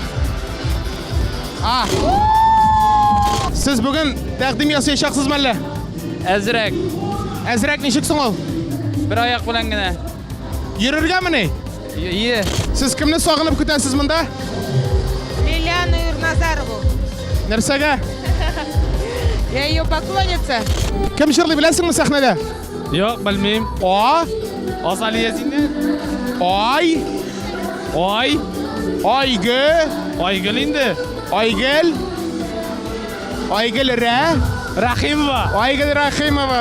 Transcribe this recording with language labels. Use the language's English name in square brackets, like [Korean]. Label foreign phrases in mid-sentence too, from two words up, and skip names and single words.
[Tatar] Сез бүген тәкъдим ясаячаксызмы әллә? Әзрәк, Әзрәк ничек соң ул? бер аяк белән генә. Йөрергәме ни? Ие. Сез кемне сагынып көтәсез монда? Лилиана Юрназарова. Нәрсәгә? [Russian] Я ее поклонница. [Tatar] Кем җырлый беләсеңме сәхнәдә? Юк, белмим. Азалия синде? Ай! Айгөл инде. Айгөл! Айгөл Рәхимова. Айгөл Рәхимова.